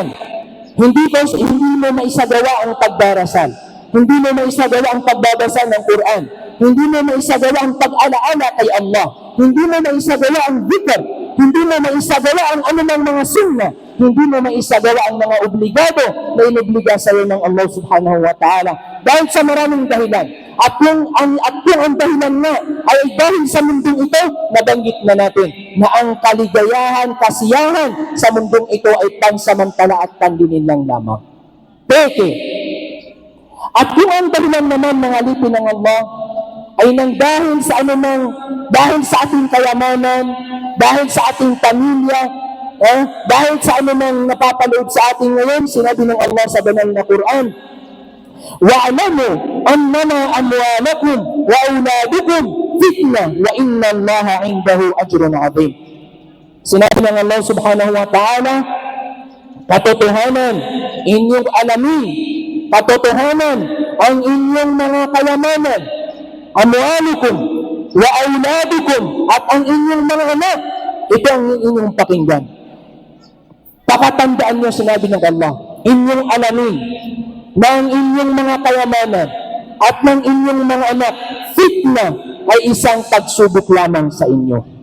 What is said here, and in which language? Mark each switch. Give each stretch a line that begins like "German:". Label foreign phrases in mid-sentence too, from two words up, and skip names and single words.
Filipino: Hindi mo maisagawa ang pagdarasal. Hindi mo maisagawa ang pagbabasa ng Quran. Hindi mo maisagawa ang pag-alaala kay Allah. Hindi mo maisagawa ang dhikr. Hindi mo maisagawa ang anumang mga sunna. Hindi mo maisagawa ang mga obligado na inobliga sa iyo ng Allah
Arabic: سبحانه وتعالى.
Filipino: Dahil sa maraming dahilan. At yung ang dahilan na ay dahil sa mundong ito, nabanggit na natin na ang kaligayahan, kasiyahan sa mundong ito ay pansamantala at pandinin lang lamang. Peke. At kung ang dahilan naman ng alipin ng Allah ay nang dahil sa ating kayamanan, dahil sa ating pamilya, dahil sa anumang napapalood sa ating ngayon, sinabi ng Allah sa banal na Quran,
Arabic: وَاعْلَمُوا أَنَّمَا أَمْوَالَكُمْ وَأَوْلَادُكُمْ فِتْنَةٌ وَإِنَّ اللَّهَ عِندَهُ أَجْرٌ عَظِيمٌ.
Filipino: Sinabi ng Allah
Arabic: سبحانه وتعالى,
Filipino: katotohanan, inyong alamin, katotohanan, ang inyong mga kayamanan,
Arabic: أموالكم وأولادكم,
Filipino: at ang inyong mga anak, ito ang inyong pakinggan. Pakatandaan nyo, sinabi ng Allah, inyong alamin na ang inyong mga kayamanan at ng inyong mga anak, fitna ay isang pagsubok lamang sa inyo.